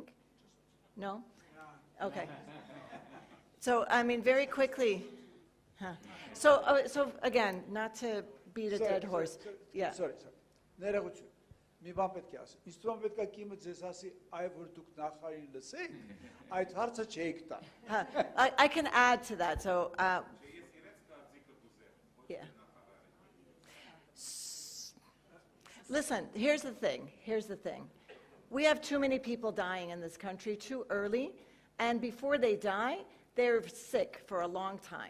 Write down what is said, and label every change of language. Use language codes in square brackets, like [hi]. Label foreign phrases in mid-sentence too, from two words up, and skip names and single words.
[en] No? Okay. So, I mean, very quickly. So again, not to beat a dead horse. Yeah. Sorry. [hy] Ներողություն։ մի բան պետք է ասեմ։ Ինձ թվում է պետք է կիմը ձեզ ասի, այ որ դուք նախարարին լսեք, այդ հարցը չեք տա։ [en] I can add to that. So, yeah. Listen, here's the thing. Here's the thing. We have too many people dying in this country too early, and before they die, they're sick for a long time.